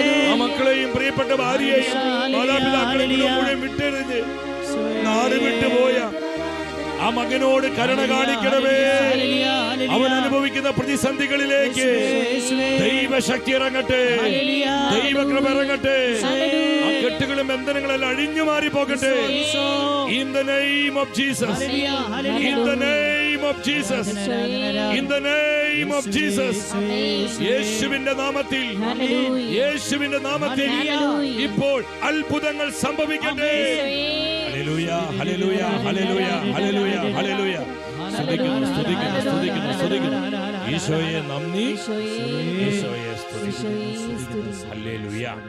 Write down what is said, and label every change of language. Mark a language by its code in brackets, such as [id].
[ml] ആ മക്കളെയും പ്രിയപ്പെട്ട ഭാര്യയെയും മാതാപിതാക്കളെയും മുഴുവൻ വിട്ടെറിഞ്ഞ് നാട് വിട്ടുപോയ ആ മകനോട് കരുണ കാണിക്കണമേ. അവൻ അനുഭവിക്കുന്ന പ്രതിസന്ധികളിലേക്ക് ദൈവശക്തി ഇറങ്ങട്ടെ, ദൈവകൃപ ഇറങ്ങട്ടെ. ആ കെട്ടുകളും ബന്ധനങ്ങളെല്ലാം അഴിഞ്ഞു മാറി പോകട്ടെ. [en] In the name of Jesus, in the name of Jesus, in the name of Jesus. [ml] യേശുവിന്റെ നാമത്തിൽ, യേശുവിന്റെ നാമത്തിൽ ഇപ്പോൾ അത്ഭുതങ്ങൾ സംഭവിക്കട്ടെ. Hallelujah, hallelujah, hallelujah, hallelujah, hallelujah. സ്തുതിക്കുന്നു. ഈശോയെ നന്ദി, ഈശോയെ സ്തുതിക്കുന്നു. ഹല്ലേലൂയ.